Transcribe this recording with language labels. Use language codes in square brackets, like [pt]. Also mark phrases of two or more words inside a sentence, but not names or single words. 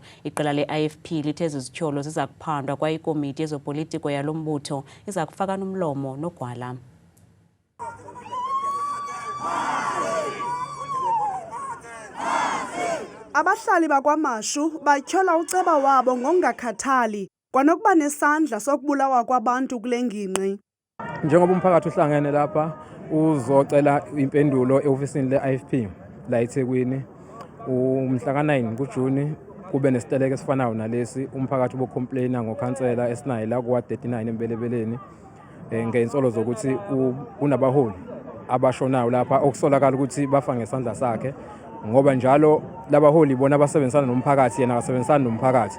[xh] Iqela le-IFP lithe ezi zityholo ziza kuphandwa kwaye ikomiti yezopolitiko yalo mbutho iza kufaka nomlomo noGwala. Abahlali bakwaMashu batyhola uceba wabo ngokungakhathali kwanokuba nesandla sokubulawa kwabantu kule ngingqi. [zu] Njengoba umphakathi uhlangene lapha uzocela impendulo eofisini le-IFP la eThekwini umhla ka9 kuJuni kube nesiteleke esifanayo nalesi umphakathi ubocomplaina ngokhansela esinayo la kwa 39 empelebeleni ngeinsolo zokuthi unabaholi abashonayo lapha okusolakala ukuthi bafa ngesandla sakhe ngoba njalo labaholi bona abasebenzisana nomphakathi yena akasebenzisana nomphakathi.